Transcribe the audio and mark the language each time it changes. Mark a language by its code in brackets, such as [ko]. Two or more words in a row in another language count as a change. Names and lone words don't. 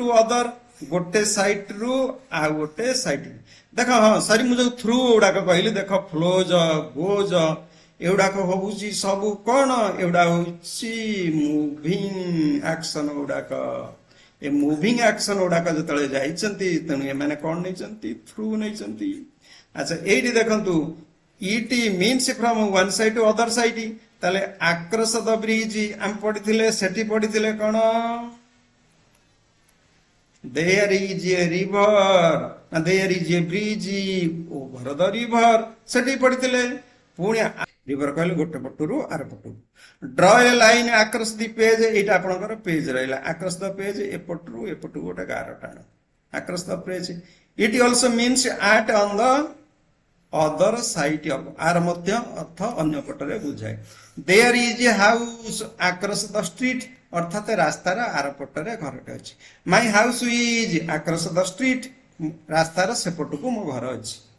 [or] ଅଦର ଗୋଟେ ସାଇଡ ରୁ ଆଉ ଗୋଟେ ସାଇଡ ଦେଖ ହଁ ସରି ମୁଁ ଯୋଉ ଥ୍ରୁ ଗୁଡାକ କହିଲି ଦେଖ [en] flows goes [or] ଏଗୁଡାକ ହଉଛି ସବୁ କଣ ଏଗୁଡା ହଉଛି [en] moving action [or] ଗୁଡାକ ଏ [en] moving action [or] ଗୁଡାକ ଯେତେବେଳେ ଯାଇଛନ୍ତି ତେଣୁ ଏମାନେ କଣ ନେଇଛନ୍ତି ଥ୍ରୁ ନେଇଛନ୍ତି ଆଚ୍ଛା ଏଇଠି ଦେଖନ୍ତୁ [en] it means from one side to other side [or] ତାହେଲେ [en] across the bridge [or] ଆମେ ପଢିଥିଲେ ସେଠି ପଢିଥିଲେ କଣ [en] there is a river and there is a bridge over the river [or] ସେଠି ପଢିଥିଲେ ପୁଣି ରିଭର କହିଲେ ଗୋଟେ ପଟରୁ ଆର [en] ପଟରୁ draw a line across the page [or] ଏଇଟା ଆପଣଙ୍କର ପେଜ ରହିଲା [en] across the page [or] ଏପଟରୁ ଏପଟକୁ ଗୋଟେ ଗାର ଟାଣ [en] across the page it also means at on the other side of [or] ଆର ମଧ୍ୟ ଅର୍ଥ ଅନ୍ୟ ପଟରେ ବୁଝାଏ [en] there is a house across the street [or] ଅର୍ଥାତ ରାସ୍ତାର ଆର ପଟରେ ଘରଟେ ଅଛି [en] my house is across the street [or] ରାସ୍ତାର ସେପଟକୁ ମୋ ଘର ଅଛି